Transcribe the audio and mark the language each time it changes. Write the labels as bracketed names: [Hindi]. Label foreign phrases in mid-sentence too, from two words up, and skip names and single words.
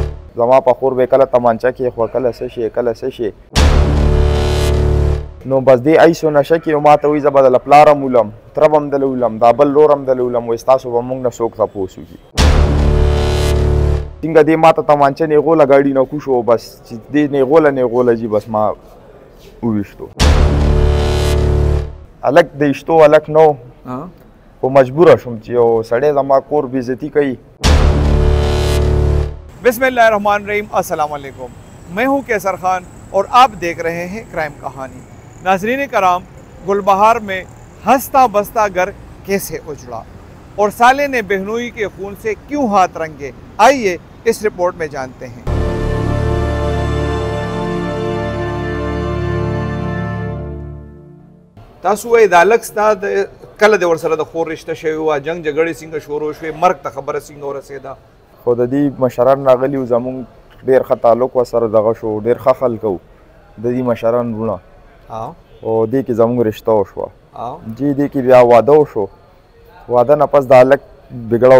[Pashto] زما په خور به کله تمانچه کې خو کله څه شي کله څه شي نو بس دې ایسو نشه کې ما ته وایي زه به د پلار هم ولم تره به هم دله ولم دا بل لور هم دله ولم وایي ستاسو به موږ نه څوک تپوس وکړي څنګه دې ما ته تمانچه نیغوله ګاډي نه کوشو بس چې دې نیغوله جي بس ما وویشتو هلک د ایشتو هلک نو خو مجبوره شوم چې یو سړی زما کور بېزتي کوي [Arabic] بسم الله الرحمن الرحيم السلام عليكم. [Urdu] میں ہوں قیصر خان اور آپ دیکھ رہے ہیں کرائم کہانی. ناظرین کرام، گلبہار میں ہنستا بستا گھر کیسے اجڑا اور سالے نے بہنوئی کے خون سے کیوں ہاتھ رنگے، آئیے اس رپورٹ میں جانتے ہیں. तासु दालक कल दे [Pashto] ورسره د خور رشته شوی و جنگ جګړې څنګه شروع شوې مرګ ته خبره څنګه ورسېده خو د دې مشران راغلي وو زموږ ډېر ښه تعلق ورسره دغه شو ډېر ښه خلک وو د دې مشران وروڼه او دې کې زموږ رشته وشوه جی دې کې بیا واده وشو واده نه پس د هلک بګړه